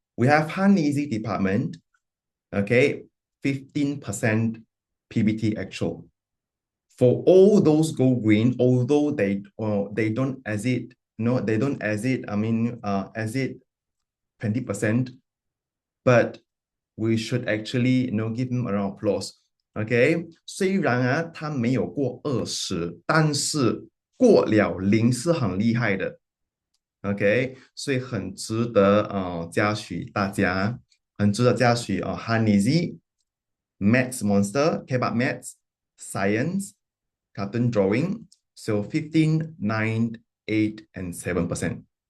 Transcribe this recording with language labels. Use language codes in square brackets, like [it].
[en] We have Han Easy department, okay, 15% PBT actual. For all those go green, although they don't exit, they don't exit, exit 20%, but we should actually give them a round of applause. [zh] OK， 虽然啊，他没有过20，但是过了0是很厉害的。 OK， 所以很值得嘉许大家，很值得嘉许Hanizi, Maths Monster, K-pop Maths, Science, Cartoon Drawing, [en] so 15, 9, 8, and 7%.